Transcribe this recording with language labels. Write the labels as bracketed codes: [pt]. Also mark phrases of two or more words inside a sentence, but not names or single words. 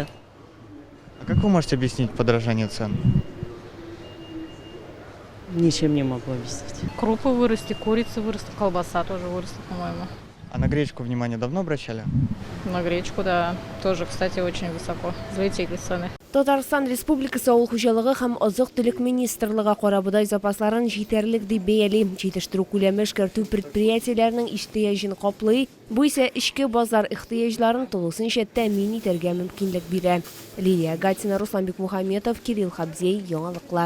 [ru] А как вы можете объяснить подорожание цен? Ничем не могу объяснить. Крупы выросли, курица выросла, колбаса тоже выросла, по-моему. А на гречку внимание давно обращали? На гречку, да, тоже, кстати, очень высоко. Взлетели цены. [tt] Татарстан Республикасы Ауыл хуҗалыгы һәм азык-төлек министрлыгы карабудай запасларын җитәрлек дип бәяли. Җитештерү күләме эшкәртү предприятиеләренең ихтыяҗын каплый, бу исә эчке базар ихтыяҗларын тулысынча тәэмин итәргә мөмкинлек бирә. Лилия Гатина, Руслан Бикмухаметов, Кирилл Хабзей, яңалыклар.